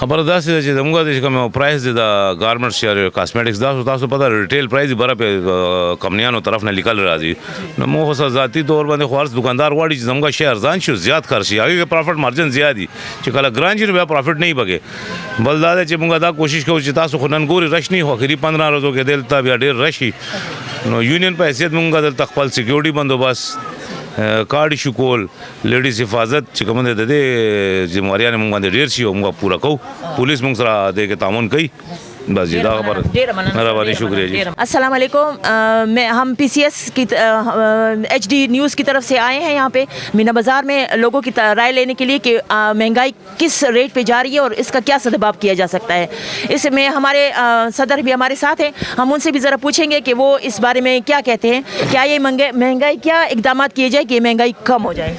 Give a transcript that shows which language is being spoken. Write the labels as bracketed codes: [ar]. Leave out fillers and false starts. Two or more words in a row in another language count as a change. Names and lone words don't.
[ps] خبره داسې ده چې زموږ د کوم پرایس دی د ګارمنټس یا کاسمیټکس دا تاسو پته [en] retail price [ps] بره په کمپنیانو طرف نه لیکل راځي نو مو خو ذاتی طور باندې خو هر دکاندار غواړي چې زموږ شی ارزان شي زیات خرڅ شي هغه کې [en] profit margin [ps] زیات دي چې کله ګران شي بیا پروفټ نه بګي بل دا چې موږ دا کوشش کوو چې تاسو خو نن ګوري رش نه هو کړي 15 ورځو کې دلته بیا ډېر رشي نو یونین په حیثیت مونږ دلته خپل سکیورټي بندوبست [en] card issue [ps] کول لیډیز حفاظت چې کوم د دې ذمہواریان مونږ باندې ډېر شي او موږ پوره کوو پولیس مونږ سره د کې تعاون کوي بس جی دا خبر مہربانی شکریہ جی. [ur] السلام علیکم ہم پی سی ایس کی ایچ ڈی نیوز کی طرف سے آئے ہیں یہاں پہ مینا بازار میں لوگوں کی رائے لینے کے لیے کہ مہنگائی کس ریٹ پہ جا رہی ہے اور اس کا کیا سدباب کیا جا سکتا ہے. اس میں ہمارے صدر بھی ہمارے ساتھ ہیں ہم ان سے بھی ذرا پوچھیں گے کہ وہ اس بارے میں کیا کہتے ہیں کیا یہ مہنگائی کیا اقدامات کیے جائے کہ یہ مہنگائی کم ہو جائے.